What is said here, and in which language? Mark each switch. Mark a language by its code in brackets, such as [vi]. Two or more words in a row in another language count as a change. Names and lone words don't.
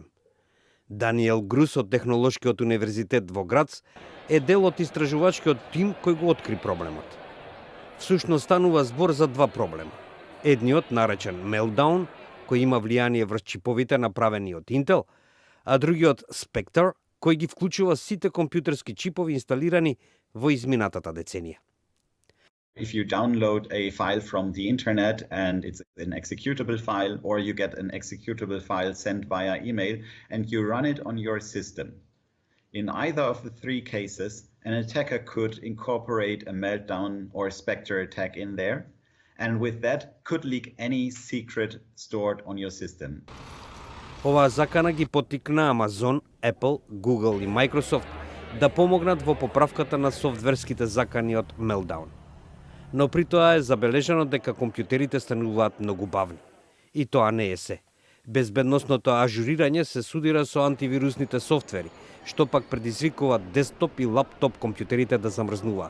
[mk] Даниел Грус од Технолошкиот универзитет во Грац е дел од истражувачкиот тим кој го откри проблемот. Всушност станува збор за два проблема. Едниот, наречен Meltdown, кој има влијание врз чиповите направени од Intel, а другиот Spectre, кој ги вклучува сите компјутерски чипови инсталирани во изминатата деценија. [en] If you download a file from the internet and it's an executable file, or you get an executable file sent via email and you run it on your system. In either of the three cases, an attacker could incorporate a Meltdown or Spectre attack in there, and with that could leak any secret stored on your system. [mk] Оваа закана ги поттикна Amazon, Apple, Google и Microsoft да помогнат во поправката на софтверските закани од Meltdown. Но при тоа е забележано дека компјутерите стануваат многу бавни. И тоа не е се. Безбедносното ажурирање се судира со антивирусните софтвери, што пак предизвикува десктоп и лаптоп компјутерите да замрзнуваат.